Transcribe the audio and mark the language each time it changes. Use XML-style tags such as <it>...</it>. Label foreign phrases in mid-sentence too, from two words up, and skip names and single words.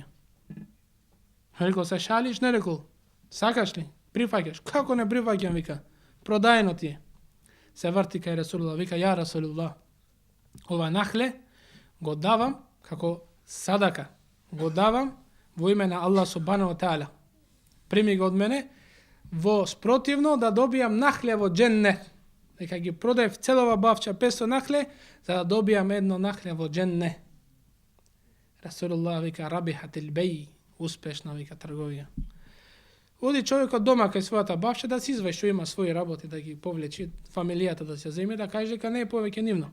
<mk>Рекол, се шалиш? Не рекол. Сакаш ли? Прифаќаш? Како не прифаќам, вика. Продаено ти е. Се врти кај Расулуллах, вика,</mk> <ar>يا رسول الله,</ar> <mk>ова нахле го давам како садака. Го давам во име на Аллах</mk> <ar>سبحانه وتعالى.</ar> <mk>Прими го од мене, во спротивно да добијам нахле во дженне. Дека ги продаев целова бавча 500 нахле, за да добијам едно нахле во дженне. Расулуллах вика,</mk> <ar>ربح البيع,</ar> <mk>успешна, вика, трговија. Оди човекот дома кај својата бавча да се изваи што има своји работи, да ги повлечи, фамилијата да се земе, да каже дека не е повеќе нивно.</mk>